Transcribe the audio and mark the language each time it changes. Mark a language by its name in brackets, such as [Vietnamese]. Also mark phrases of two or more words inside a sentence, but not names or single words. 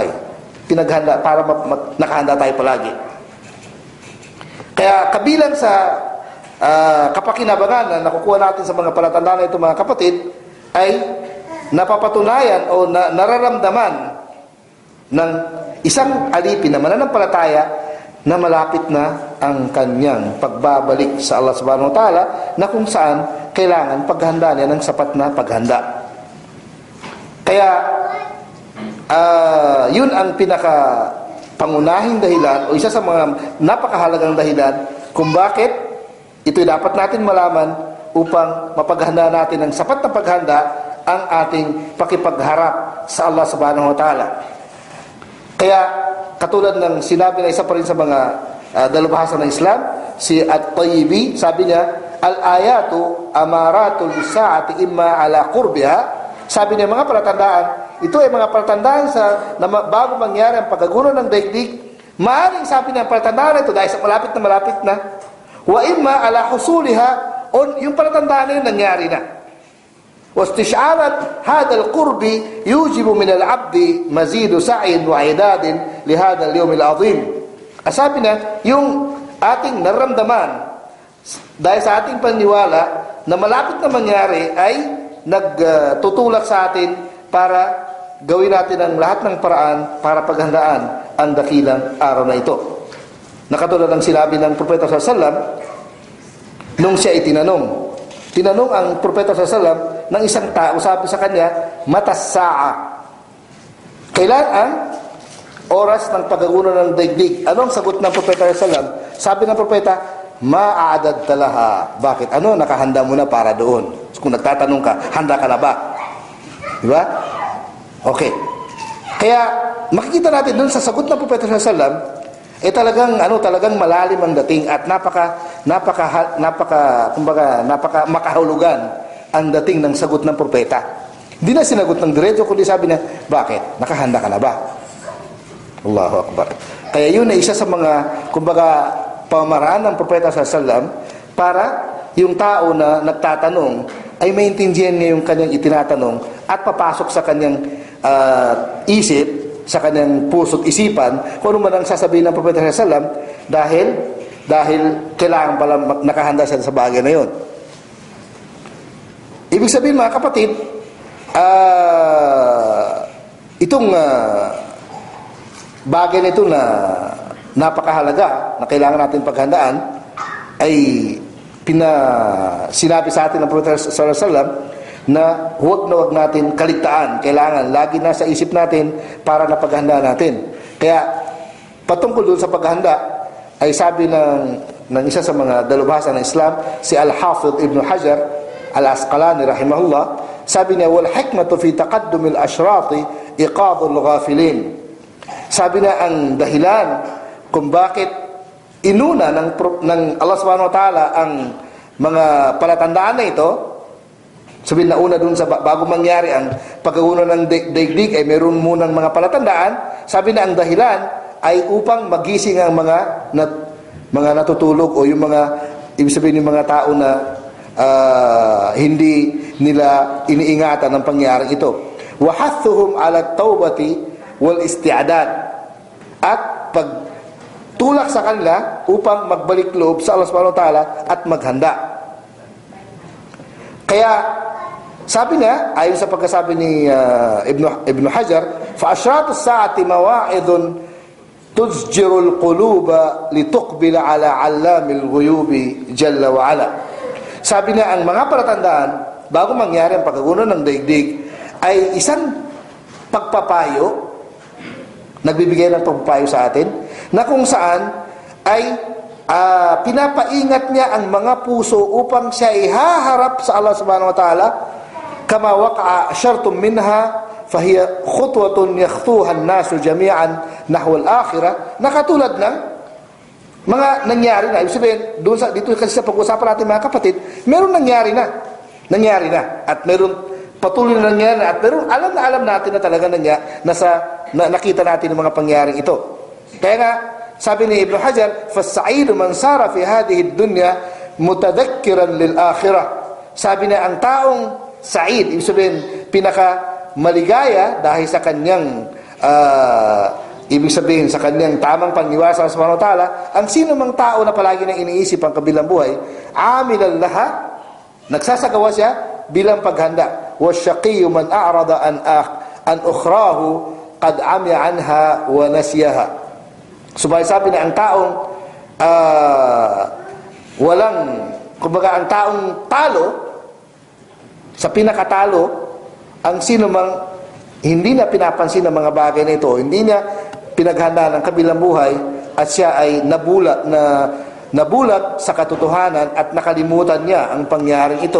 [Filipino] Pinaghanda para nakahanda tayo palagi. Kaya kabilang sa kapakinabangan na nakukuha natin sa mga palatandaan na ito mga kapatid ay napapatunayan o nararamdaman ng isang alipin na mananampalataya na malapit na ang kanyang pagbabalik sa Allah [Arabic] سبحانه وتعالى, [Filipino] na kung saan kailangan paghanda niya ng sapat na paghanda. Kaya yun ang pinaka pangunahing dahilan o isa sa mga napakahalagang dahilan kung bakit ito'y dapat natin malaman upang mapaghanda natin ng sapat na paghanda ang ating pakipagharap sa Allah [Arabic] سبحانه وتعالى. [Filipino] Kaya katulad ng sinabi na isa pa rin sa mga dalubhasa ng Islam, si At-Tayyibi, sabi niya, [Arabic] الآيات أمارات الساعة إما على قربها. [Filipino] Sabi niya, mga palatandaan, ito ay mga palatandaan na bago mangyari ang pagkagulo ng daigdig. Maaring sabi niya, palatandaan ito dahil sa malapit na, [Arabic] وإما على حصولها, [Filipino] o yung palatandaan na yun nangyari na. [Arabic] واستشعارات هذا القرب يوجب من العبد مزيد سعي وعداد لهذا اليوم العظيم. [Filipino] Sabi na, yung ating naramdaman dahil sa ating paniwala na malapit na mangyari ay nagtutulak sa atin para gawin natin ang lahat ng paraan para paghandaan ang dakilang araw na ito. Nakatulad ng sinabi ng Propeta [Arabic] صلى الله عليه وسلم [Filipino] nung siya ay tinanong ang Propeta [Arabic] صلى الله عليه وسلم [Filipino] ng isang tao, sabi sa kanya, [Arabic] متى الساعة. [Filipino] Kailan ang oras ng pagkagulo ng daigdig? Ano ang sagot ng Propeta [Arabic] صلى الله عليه وسلم? [Filipino] Sabi ng Propeta, [Arabic] ما أعددت لها. [Filipino] Bakit? Ano? Nakahanda mo na para doon. So, kung nagtatanong ka, handa ka na ba? Diba? Okay. Kaya, makikita natin doon sa sagot ng Propeta [Arabic] صلى الله عليه وسلم, [Filipino] talagang malalim ang dating at napaka makahulugan ang dating ng sagot ng propeta. Hindi na sinagot ng diretso, kundi sabi niya, bakit? Nakahanda ka na ba? [Arabic] الله أكبر. [Filipino] Kaya yun ay isa sa mga, pamaraan ng propeta [Arabic] صلى الله عليه وسلم [Filipino] para yung tao na nagtatanong ay maintindihan niya yung kanyang itinatanong at papasok sa kanyang isip, sa kanyang puso't isipan, kung ano man ang sasabihin ng propeta [Arabic] صلى الله عليه وسلم [Filipino] dahil kailangan pala nakahanda siya sa bagay na yun. Ibig sabihin, mga kapatid, itong bagay na ito na napakahalaga na kailangan natin paghandaan ay sinabi sa atin ng Propeta [Arabic] صلى الله عليه وسلم [Filipino] na huwag natin kaligtaan. Kailangan lagi nasa isip natin para napaghandaan natin. Kaya patungkol doon sa paghanda ay sabi ng isa sa mga dalubhasa ng Islam, si Al-Hafidh Ibn Hajar Al-Asqalani rahimahullah, sabi niya, [Arabic] والحكمة في تقدم الأشراط إيقاظ الغافلين. [Filipino] Sabi niya, ang dahilan kung bakit inuna ng Allah [Arabic] سبحانه وتعالى [Filipino] ang mga palatandaan na ito, sabihin na una dun sa bago mangyari ang pagkagulo ng daigdig ay meron munang mga palatandaan. Sabi na ang dahilan ay upang magising ang mga natutulog o yung mga, ibig sabihin yung mga tao na hindi nila iniingatan ng pangyayaring ito. [Arabic] وحثهم على التوبة والاستعداد, [Filipino] at pagtulak sa kanila upang magbalik loob sa Allah [Arabic] سبحانه وتعالى [Filipino] at maghanda. Kaya sabi niya, ayon sa pagkasabi ni Ibn Hajar, [Arabic] فأشراط الساعة مواعظ تزجر القلوب لتقبل على علام الغيوب جل وعلا. [Filipino] Sabi niya, ang mga palatandaan bago mangyari ang pagkagulo ng daigdig ay isang pagpapayo, nagbibigay ng pagpapayo sa atin, na kung saan ay pinapaingat niya ang mga puso upang siya ihaharap sa Allah [Arabic] سبحانه وتعالى, كما وقع شرط منها فهي خطوة يخطوها الناس جميعا نحو الآخرة, [Filipino] nakatulad ng mga nangyari na. Ibig sabihin, dito kasi sa pag-usapan natin, mga kapatid, meron nangyari na at meron patuloy na nangyari na, at meron alam natin na talaga nakita natin ang mga pangyaring ito. Kaya nga sabi ni Ibn Hajar, [Arabic] فَالسَّعِيدُ مَنْ سَارَ فِي هَذِهِ الدُّنْيَا مُتَذَكِّرًا لِلْآخِرَةِ. [Filipino] Sabi na ang taong sa'id, ibig sabihin pinaka maligaya dahil sa kanyang ibig sabihin sa kanyang tamang paniwala sa [Arabic] سبحانه وتعالى, [Filipino] ang sino mang tao na palagi nang iniisip ang kabilang buhay, [Arabic] عاملا لها, [Filipino] nagsasagawa siya bilang paghanda. [Arabic] والشقي من أعرض عن أخراه قد عمي عنها ونسيها. [Filipino] Sabi na ang taong ang taong talo, sa pinakatalo, ang sino mang hindi na pinapansin ng mga bagay na ito, hindi niya pinaghanda ng kabilang buhay, at siya ay nabulat sa katotohanan at nakalimutan niya ang pangyaring ito.